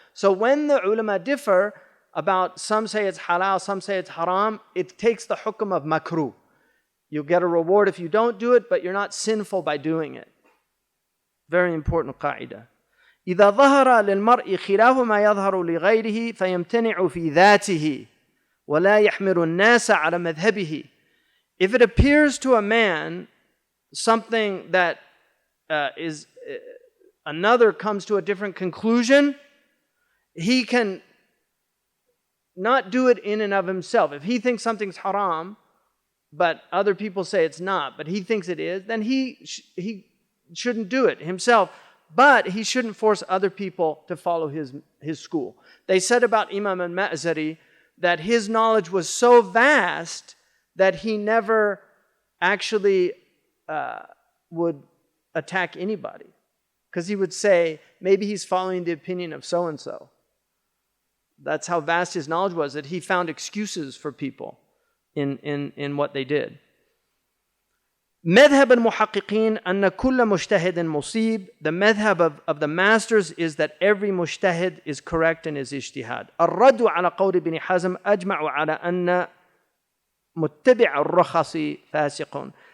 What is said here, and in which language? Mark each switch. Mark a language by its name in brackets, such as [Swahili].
[English] So when the ulama differ about some say it's halal, some say it's haram, it takes the hukm of makruh. You get a reward if you don't do it, but you're not sinful by doing it. Very important qaida. [Arabic] إذا ظهر للمرء خلاف ما يظهر لغيره فيمتنع في ذاته ولا يحمل الناس على مذهبه. [English] If it appears to a man something that is another comes to a different conclusion, he can not do it in and of himself. If he thinks something's haram, but other people say it's not, but he thinks it is, then he shouldn't do it himself. But he shouldn't force other people to follow his school. They said about Imam al-Ma'zari that his knowledge was so vast that he never actually would attack anybody. Because he would say, maybe he's following the opinion of so-and-so. That's how vast his knowledge was, that he found excuses for people in what they did. [Arabic] مذهب المحققين أن كل مجتهد مصيب. [English] The madhab of the masters is that every mujtahid is correct in his ijtihad. [Arabic] الرد على قول ابن حزم أجمع على أن متبع الرخص فاسق.